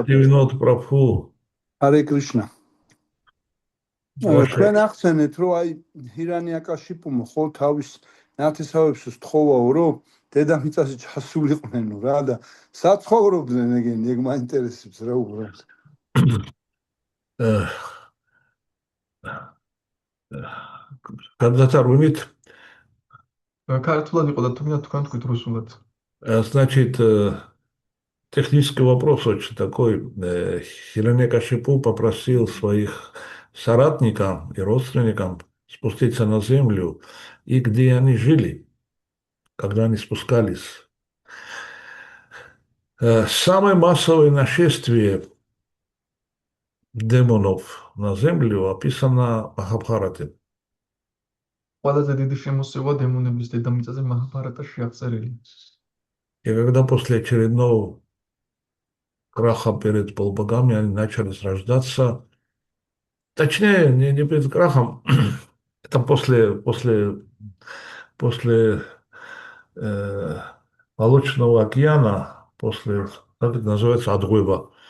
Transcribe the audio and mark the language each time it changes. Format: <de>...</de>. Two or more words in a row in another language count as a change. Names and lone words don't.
<ka>Bhaktivinoda Prabhu. Hare Krishna. თქვენ ახსენეთ, რომ აი ჰირანიაკაშიპუმ ხოლ თავის ნათესავებს სთხოვაო, რომ დედამიწაზე ჩასულიყვნენ რა და საცხოვრობდნენ ეგენი, ეგ მაინტერესებს რა უბრალოდ.</ka> <ru>Когда-то румит,</ru> <ka>ქართულად იყო და თუნდაც თქვენ თქვით რუსულად.</ka> <ru>значит, технический вопрос очень такой. Хираньякашипу попросил своих соратников и родственников спуститься на землю, и где они жили, когда они спускались. Самое массовое нашествие демонов на землю описано в Махабхарате.</ru> <ka>ყველაზე დიდი შემოსევა დემონების დედამიწაზე მაჰაბჰარატაში აღწერილი.</ka> <ru>И когда после очередного краха перед полубогами они начали рождаться, точнее, не перед крахом, это после Молочного океана, после, как это называется, отгойба.</ru>